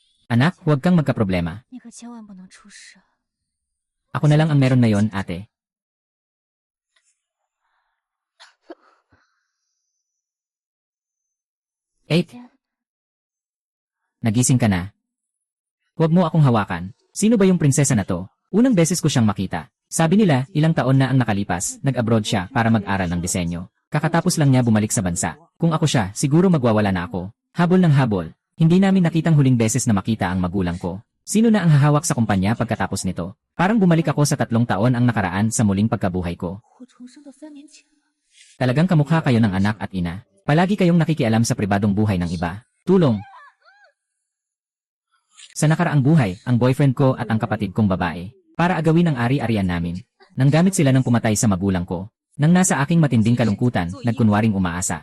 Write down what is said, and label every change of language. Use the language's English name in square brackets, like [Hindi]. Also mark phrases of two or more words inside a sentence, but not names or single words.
[Filipino] Anak, huwag kang magkaproblema. [Chinese] 你可千万不能出事。 [Filipino] Ako na lang ang meron na yon, ate. Eight. Nagising ka na. Huwag mo akong hawakan. Sino ba yung prinsesa na to? Unang beses ko siyang makita. Sabi nila, ilang taon na ang nakalipas, nag-abroad siya para mag-aral ng disenyo. Kakatapos lang niya bumalik sa bansa. Kung ako siya, siguro magwawala na ako. Habol ng habol. Hindi namin nakitang huling beses na makita ang magulang ko. Sino na ang hahawak sa kumpanya pagkatapos nito? Parang bumalik ako sa 3 taon ang nakaraan sa muling pagkabuhay ko. [Chinese] 我重生到3年前。 [Filipino] Talagang kamukha kayo ng anak at ina. Palagi kayong nakikialam sa pribadong buhay ng iba. Tulong. Sa nakaraang buhay, ang boyfriend ko at ang kapatid kong babae, para agawin ang ari-arian namin. Nanggamit sila ng pumatay sa magulang ko. Nang nasa aking matinding kalungkutan, nagkunwaring umaasa.